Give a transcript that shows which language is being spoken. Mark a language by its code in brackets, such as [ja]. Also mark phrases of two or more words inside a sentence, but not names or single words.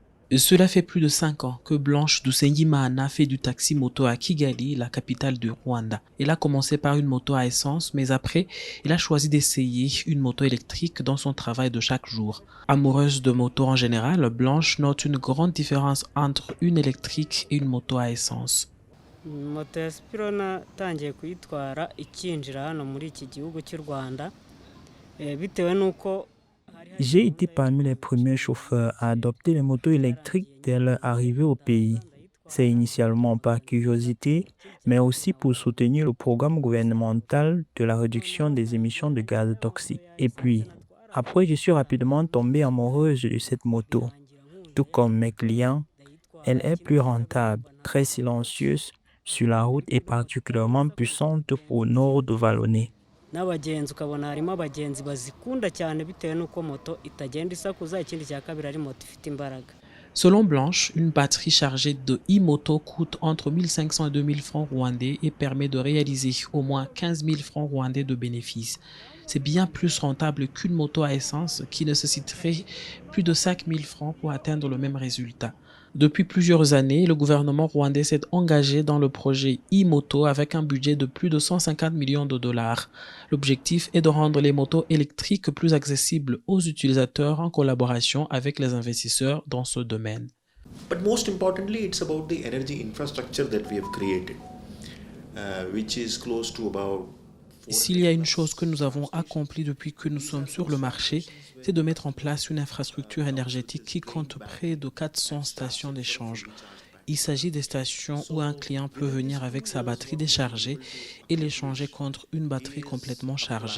[fr] Cela fait plus de 5 ans que Blanche Dusengimana fait du taxi-moto à Kigali, la capitale du Rwanda. Elle a commencé par une moto à essence, mais après, elle a choisi d'essayer une moto électrique dans son travail de chaque jour. Amoureuse de moto en général, Blanche note une grande différence entre une électrique et une moto à essence. [rw] Moto ya Sipiro natangiye kuyitwara ikinjira hano muri iki gihugu cy'u Rwanda bitewe n'uko [fr] J'ai été parmi les premiers chauffeurs à adopter les motos électriques dès leur arrivée au pays. C'est initialement par curiosité, mais aussi pour soutenir le programme gouvernemental de la réduction des émissions de gaz toxiques. Et puis, après, je suis rapidement tombée amoureuse de cette moto. Tout comme mes clients, elle est plus rentable, très silencieuse sur la route et particulièrement puissante au nord de Vallonné. [rw] n'abagenzi ukabona harimo abagenzi bazikunda cyane bitewe n'uko moto itagenda isakuza, ikindi cya kabiri ari moto ifite imbaraga. [fr] Selon Blanche, une batterie chargée de e-moto coûte entre 1500 et 2000 francs rwandais et permet de réaliser au moins 15 000 francs rwandais de bénéfices. C'est bien plus rentable qu'une moto à essence qui nécessiterait plus de 5 000 francs pour atteindre le même résultat. Depuis plusieurs années, le gouvernement rwandais s'est engagé dans le projet e-moto avec un budget de plus de 150 millions de dollars. L'objectif est de rendre les motos électriques plus accessibles aux utilisateurs en collaboration avec les investisseurs dans ce domaine. [en] But most importantly, it's about the energy infrastructure that we have created, which is close to about. [fr] S'il y a une chose que nous avons accomplie depuis que nous sommes sur le marché, c'est de mettre en place une infrastructure énergétique qui compte près de 400 stations d'échange. Il s'agit des stations où un client peut venir avec sa batterie déchargée et l'échanger contre une batterie complètement chargée.